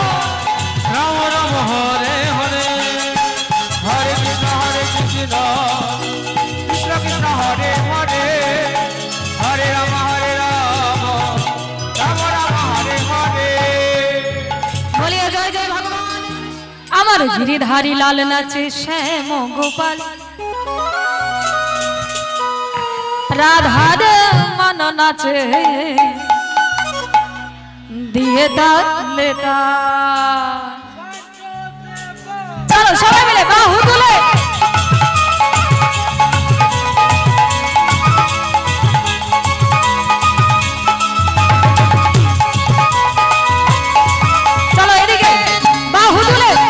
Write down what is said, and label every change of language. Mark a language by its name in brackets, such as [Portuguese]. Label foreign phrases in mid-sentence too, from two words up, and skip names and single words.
[Hindi] राम राम हरे हरे। हरे कृष्ण कृष्ण कृष्ण हरे हरे। हरे राम राम राम हरे हरे। बोलिए जय जय भगवान। [Bangla] আমার গিরিধারী লাল নাচে শ্যাম গোপাল, রাধার মন নাচে দিয়ে তালে তাল। চলো সবাই মিলে বাহু তুলে চলো এদিকে বাহু তুলে।